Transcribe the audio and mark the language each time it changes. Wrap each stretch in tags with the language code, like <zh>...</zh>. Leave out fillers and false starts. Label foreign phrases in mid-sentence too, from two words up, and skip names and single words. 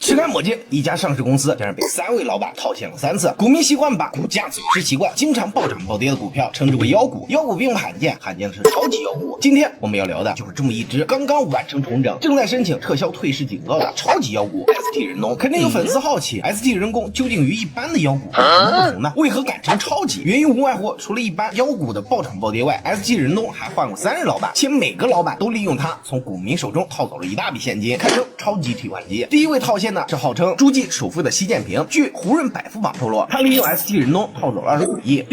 <zh>吃乾抹淨，一家上市公司竟然被3位老板套现了3次。股民習慣把股價走势奇怪、经常暴涨暴跌的股票称之为妖股，妖股并不罕见，罕见的是超级妖股。今天我们要聊的就是这麼一只剛剛完成重整、正在申請撤銷退市警告的超級妖股 ST 人農。肯定有粉絲好奇，ST 人工究竟與一般的妖股有什麼不同呢？為何改成超級？原因無外乎除了一般妖股的暴漲暴跌外，ST 人農還換過3任老板，且每個老板都利用它從股民手中套走了一大筆現金，堪稱超級提款機。第一位套現呢是號稱諸暨首富的習建平，據胡潤百富榜透露，他利用 ST 人農套走了25億。</zh>